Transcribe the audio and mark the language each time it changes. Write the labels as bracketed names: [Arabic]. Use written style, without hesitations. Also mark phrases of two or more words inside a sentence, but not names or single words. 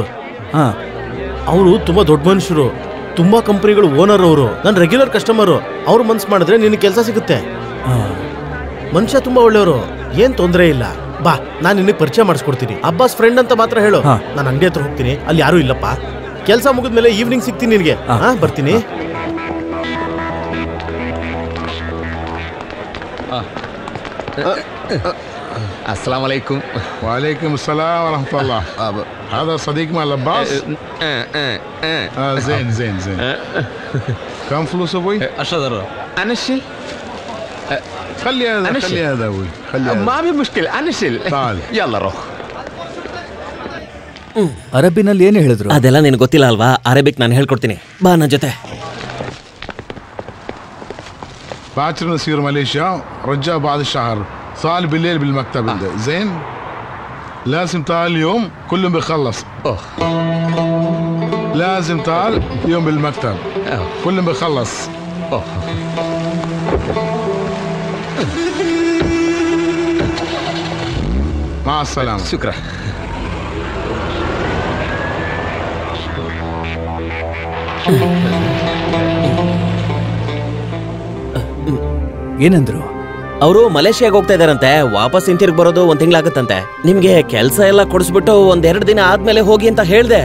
[Kannada] ಅವರು ತುಂಬಾ ದೊಡ್ಡ ಮನುಷ್ಯರು, ತುಂಬಾ ಕಂಪನಿಗಳು ಓನರ್. ಅವರು ನನ್ನ [English] regular customer. [Kannada] ಅವ್ರು ಮನ್ಸು ಮಾಡಿದ್ರೆ ನಿನ್ನ ಕೆಲಸ ಸಿಗುತ್ತೆ. ಮನುಷ್ಯ ತುಂಬಾ ಒಳ್ಳೆಯವರು, ಏನ್ ತೊಂದರೆ ಇಲ್ಲ. ಬಾ, ನಾನು ನಿನಗೆ ಪರಿಚಯ ಮಾಡಿಸ್ಕೊಡ್ತೀನಿ. ಅಬ್ಬಾಸ್ ಫ್ರೆಂಡ್ ಅಂತ ಮಾತ್ರ ಹೇಳು. ನಾನು ಅಂಗಡಿ ಹತ್ರ ಹೋಗ್ತೀನಿ, ಅಲ್ಲಿ ಯಾರು ಇಲ್ಲಪ್ಪ. ಕೆಲಸ ಮುಗಿದ್ಮೇಲೆ ಈವ್ನಿಂಗ್ ಸಿಗ್ತೀನಿ ನಿನಗೆ. ಬರ್ತೀನಿ. [Arabic] السلام عليكم. وعليكم السلام ورحمة الله. هذا صديق مال عباس؟ زين زين زين. كم فلوس ابوي؟ 10 درهم. انا الشيل. خلي هذا خلي هذا ابوي خلي هذا. ما في مشكلة انا الشيل. تعال يلا روح. [Kannada] ಅರಬಿನಲ್ಲಿ ಏನು ಹೇಳಿದ್ರು? ಅದೆಲ್ಲ ನಿನಗೆ ಗೊತ್ತಿಲ್ಲ ಅಲ್ವಾ? ಅರೇಬಿಕ್ ನಾನು ಹೇಳ್ಕೊಡ್ತೀನಿ, ಬಾ ನನ್ನ ಜೊತೆ. [Arabic] باكر نسير ماليزيا، رجع بعد الشهر، صار بالليل بالمكتب. زين، لازم تعال اليوم كلهم بيخلص. لازم تعال يوم بالمكتب كلهم بيخلص. مع السلامة. شكرا. [Kannada] ಏನಂದ್ರು? ಅವರು ಮಲೇಷಿಯಾಗ ಹೋಗ್ತಾ ಇದಾರಂತೆ. ವಾಪಸ್ ಹಿಂತಿರ್ಗಿ ಬರೋದು 1 ತಿಂಗಳಾಗತ್ತಂತೆ. ನಿಮ್ಗೆ ಕೆಲಸ ಎಲ್ಲ ಕೊಡಿಸ್ಬಿಟ್ಟು 1-2 ದಿನ ಆದ್ಮೇಲೆ ಹೋಗಿ ಅಂತ ಹೇಳ್ದೆ.